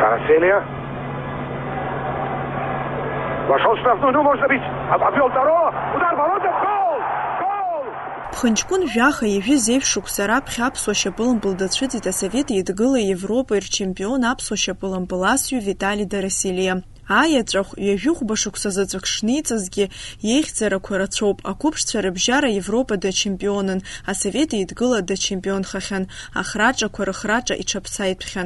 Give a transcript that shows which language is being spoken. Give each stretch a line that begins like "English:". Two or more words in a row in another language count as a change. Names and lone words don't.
Russian: Дороселия. Вошел в штрафную, ну может быть, обвел Доро. Удар ворота, гол! Гол!
Abkhazian: Ԥхынҷкәын жәаха ижәы зеиԥш шықәса раԥхьа аԥсуа шьапылампыл дацәыҵит Асовет Еидгылеи Европеи рчемпион аԥсуа шьапылампыл асҩы Витали Дороселиа. Аиаҵәахә ҩажәихәба шықәса заҵәык шниҵазгьы иеихьӡарақәа рацәоуп. Ақәыԥшцәа рыбжьара Европа дачемпионын, Асовет Еидгыла дачемпионхахьан, ахраҿақәа рыхраҿа иҽаԥсаитәхьан.